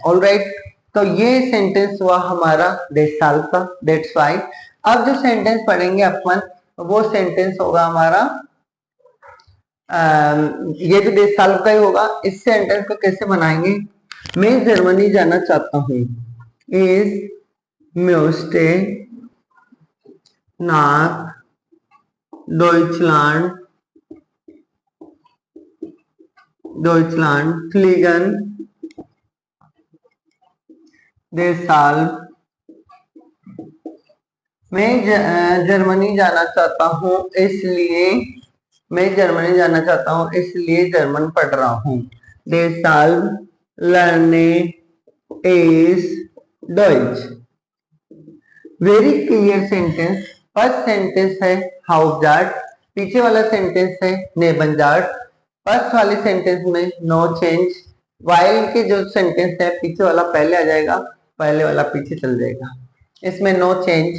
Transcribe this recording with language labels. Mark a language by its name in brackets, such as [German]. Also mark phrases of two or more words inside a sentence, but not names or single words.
[Hindi] ऑलराइट, तो ये सेंटेंस हुआ हमारा देश साल का, [English] that's why. [Hindi] अब जो सेंटेंस पढ़ेंगे अपन वो सेंटेंस होगा हमारा ये भी देश साल का ही होगा। इस सेंटेंस को कैसे बनाएंगे, मैं जर्मनी जाना चाहता हूँ, [German] ich müsste nach Deutschland fliegen, deshalb [Hindi] मैं जर्मनी जाना चाहता हूँ, इसलिए मैं जर्मनी जाना चाहता हूँ, इसलिए जर्मन पढ़ रहा हूँ। [German] deshalb lerne ich Deutsch। [English] very clear sentence. first sentence [Hindi] है हाउसजार्ड, पीछे वाला सेंटेंस है नेबनजार्ड। फर्स्ट वाले सेंटेंस में [English] no change, [Hindi] वाइल के जो सेंटेंस है पीछे वाला पहले आ जाएगा, पहले वाला पीछे चल जाएगा, इसमें [English] no change.